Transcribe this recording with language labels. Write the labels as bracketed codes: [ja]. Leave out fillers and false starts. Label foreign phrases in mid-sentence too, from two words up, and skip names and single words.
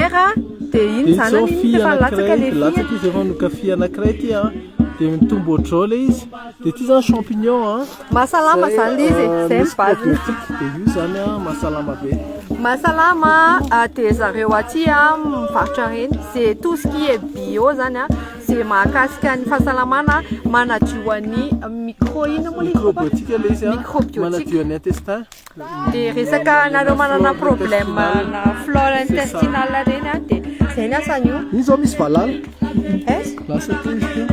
[mg] mera dia iny zany efa latsaka le latsaka izy efa noka fia anankiray ty dia mitombo ohatrao ilay izy dia ity zany champignon a Mahasalama zany ilay izy zay misy mibazina. probiotique dia io zany a mahasalama be. Mahasalama dia zareo aty mivarotra reny [fr] c'est tout ce qui est bio [mg] zany a c'est mahakasika ny fahasalamana manadio ny micro ina moa ilay izy papa? Microbiotique ilay izy a Microbiotique. manadio ny intestin. Dia resaka anareo manana problème na [fr] flore intestinale [mg] reny a dia zay ny asan'io. Iny zao misy valala Aiza? lasa teo izy teo.